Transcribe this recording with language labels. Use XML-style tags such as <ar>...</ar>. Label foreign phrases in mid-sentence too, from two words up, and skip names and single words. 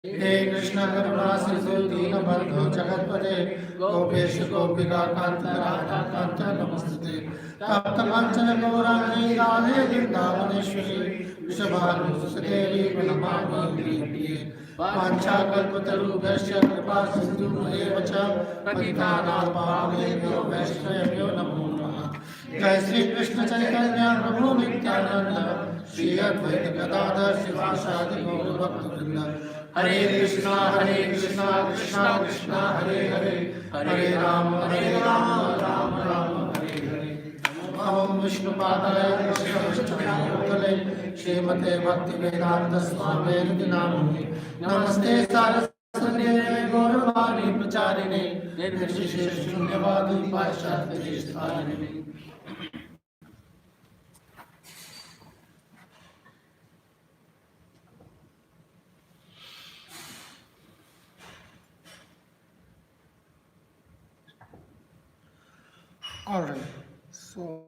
<sa>हे कृष्ण करुणा सिंधु दीनबंधु जगत्पते गोपेश गोपिका कांत राधा कांत नमस्ते तप्त कांचन गौरांगी राधे वृंदावनेश्वरी वृषभानुसुते नमामि प्रिये वाञ्छाकल्पतरुभ्यश्च कृपा सिन्धुभ्येव च पतितानां पावनेभ्यो वैष्णवेभ्यो नमो नमः। जय श्री कृष्ण चैतन्य प्रभु नित्यानंद श्री अद्वैत गदाधर शिवासादि गौर भक्तवृंद। हरे कृष्णा कृष्णा कृष्णा हरे हरे हरे राम राम राम हरे हरे। ओम विष्णुपादाय कृष्णपृष्ठाय श्रीमते भक्तिवेदांत स्वामिने नामिने नमस्ते सारस्वती गौरवाणी प्रचारिणे निर्विशेष शून्यवादी पाश्चात्य देशतारिणे।</sa> <en>All right, so</en>